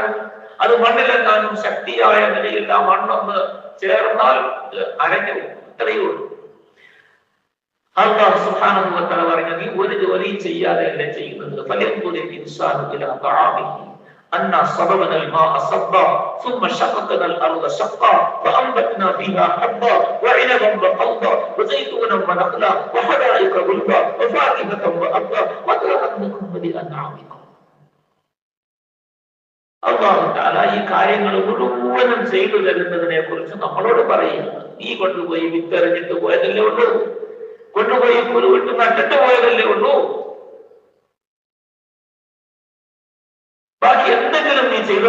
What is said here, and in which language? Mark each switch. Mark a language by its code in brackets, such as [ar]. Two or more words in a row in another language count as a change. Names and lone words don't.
[ml] അത് മണ്ണിലെങ്ങാനും ശക്തിയായ നിലയിൽ ആ മണ്ണൊന്ന് ചേർന്നാൽ അരഞ്ഞു ഇത്രയേ ഉള്ളൂ. [ar] الله سبحانه وتعالى [ml] പറഞ്ഞു, നീ ഒരു ജോലിയും ചെയ്യാതെ അല്ലേ ചെയ്യുന്നത്? [ar] فلينظر الإنسان إلى طعامه أنا صببنا الماء صبا ثم شققنا الارض شقا فانبتنا فيها حبا وعنبا وقضبا وزيتونا ونخلا وحدائق غلبا وفاكهة وأبا مطرحا لكم ولأنعامكم. الله تعالى [ml] ഈ കാര്യങ്ങൾ മുഴുവനും ചെയ്തു തരുന്നതിനെ കുറിച്ച് നമ്മളോട് പറയുന്നു. നീ കൊണ്ടുപോയി വിത്തെറിഞ്ഞിട്ട് പോയതല്ലേ ഉള്ളൂ, കൊണ്ടുപോയി കുരുവിട്ട് നട്ടിട്ട് പോയതല്ലേ ഉള്ളൂ. ബാക്കി എന്തെങ്കിലും നീ ചെയ്തോ?